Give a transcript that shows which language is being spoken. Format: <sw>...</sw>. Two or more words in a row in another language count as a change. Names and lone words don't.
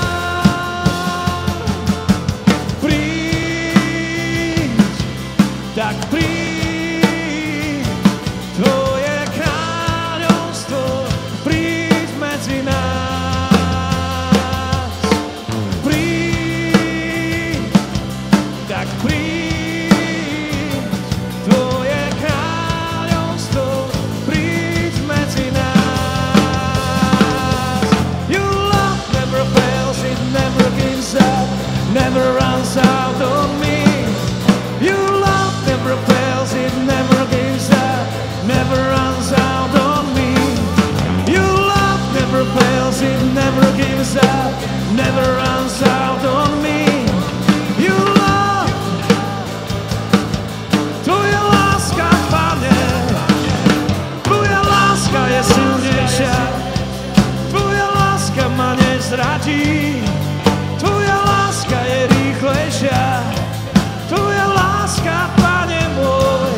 <sk>Príď, tak príď, tvoje kráľovstvo, príď medzi nás. Príď, tak príď, tvoje kráľovstvo, príď medzi nás.</sk> <en>Your love never fails, it never gives up, never runs out on me. Your love never fails, it never gives up, never runs out on me. Your love never fails, it never gives up, never runs out on me. Your love,</en> <sk>tvoja láska, Pane, tvoja láska je silnejšia, tvoja láska ma nezradí, tvoja láska je rýchlejšia, tvoja láska, Pane môj,</sk>